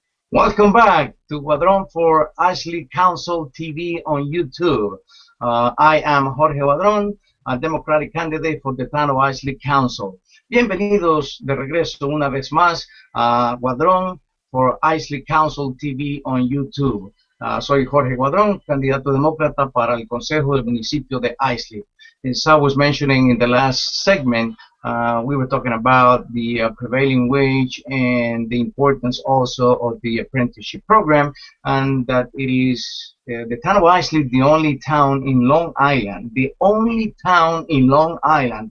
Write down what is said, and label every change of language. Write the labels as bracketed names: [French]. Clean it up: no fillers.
[English] Welcome back to Guadron for Islip Council TV on YouTube. I am Jorge Guadron, a Democratic candidate for the town of Islip Council. [Spanish] Bienvenidos de regreso una vez más a Guadron for Islip Council TV on YouTube. Soy Jorge Guadron, candidato demócrata para el Consejo del Municipio de Islip. [English] as I was mentioning in the last segment, we were talking about the prevailing wage and the importance also of the apprenticeship program, and that it is the town of Islip, the only town in Long Island, the only town in Long Island.